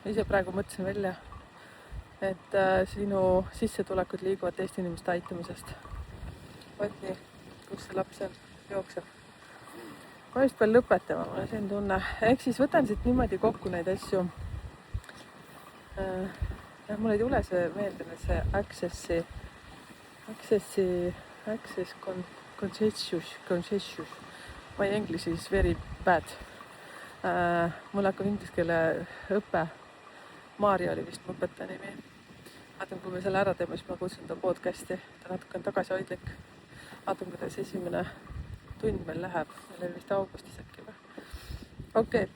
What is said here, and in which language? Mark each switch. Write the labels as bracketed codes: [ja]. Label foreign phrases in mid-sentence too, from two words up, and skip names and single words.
[et] Ise praegu mõtlesin välja, et sinu sissetulekud liiguvad teiste inimeste aitamisest. Vaat nii, kus see laps on, jookseb. Ma just pean lõpetama, mul on selline tunne. Ehk siis võtan siit niimoodi kokku neid asju. Mul ei tule see meelde, see access conscious. [en] My English is very bad. [et] Mul hakkab inglise keele õpe. Maarja oli vist mu õpetaja nimi. Vaatan, kui me selle ära teeme, siis ma kutsun ta podcasti. Ta natuke on tagasihoidlik. Vaatan, kuidas esimene tund meil läheb. Meil oli vist augustis äkki või? Okei.